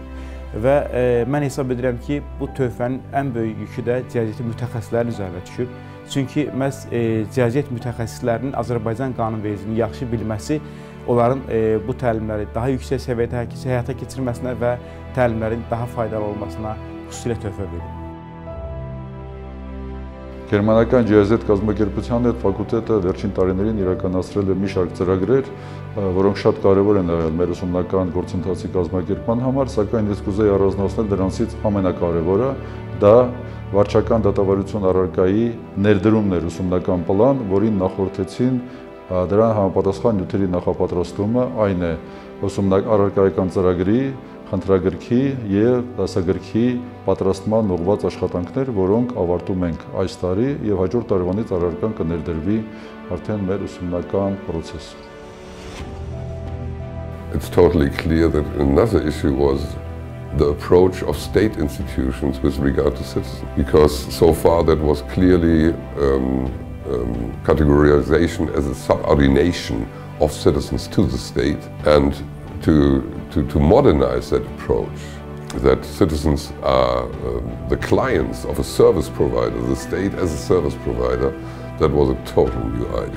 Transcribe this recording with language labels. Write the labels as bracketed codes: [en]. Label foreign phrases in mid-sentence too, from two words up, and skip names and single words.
[az] Və mən hesab edirəm ki, bu töhfənin ən böyük yükü də GIZ mütəxəssislərin üzərinə düşüb. Çünki məhz GIZ mütəxəssislərinin Azərbaycan qanunvericiliyini yaxşı bilməsi onların bu təlimləri daha yüksək səviyyədə həyata keçirməsinə və təlimlərin daha faydalı olmasına xüsusilə töhfə verir. [hy] Գերմանական GIZ կազմակերպության հետ ֆակուլտետը վերջին տարիներին իրականացրել է մի շարք ծրագրեր, որոնք շատ կարևոր են եղել մեր ուսումնական գործընթացի կազմակերպման համար, սակայն ես կուզեի առանձնացնել դրանցից ամենակարևորը, դա վարչական դատավարություն առարկայի ներդրումն էր ուսումնական պլան, որին նախորդեցին դրան համապատասխան նյութերի նախապատրաստումը, այն է առարկայական ծրագրի, խնդրագրքի և դասագրքի պատրաստման ուղղված աշխատանքներ, որոնք ավարտում ենք այս տարի և հաջորդ տարվանից առարկան կներդրվի արդեն մեր ուսումնական պրոցեսում. [en] It's totally clear that another issue was the approach of state institutions with regard to citizens, because so far that was clearly categorization as a subordination of citizens to the state, and to modernize that approach, that citizens are the clients of a service provider, the state as a service provider, that was a total new idea.